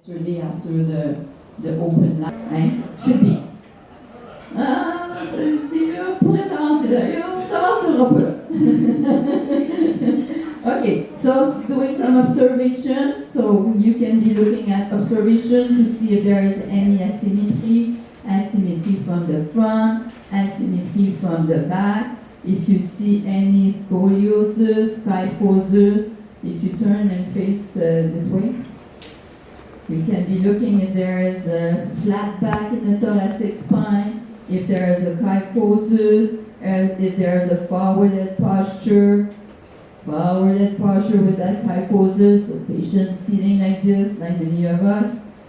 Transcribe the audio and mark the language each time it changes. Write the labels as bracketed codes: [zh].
[en] yesterday after the open line, right? Should be. [fr] On pourrait s'avancer là, on s'avancera un peu. [en] Okay, so doing some observation, so you can be looking at observation to see if there is any asymmetry from the front, asymmetry from the back. If you see any scoliosis, kyphosis, if you turn and face this way, you can be looking if there is a flat back in the thoracic spine, if there is a kyphosis, if there is a forward-head posture with that kyphosis, so patient sitting like this, like many of us.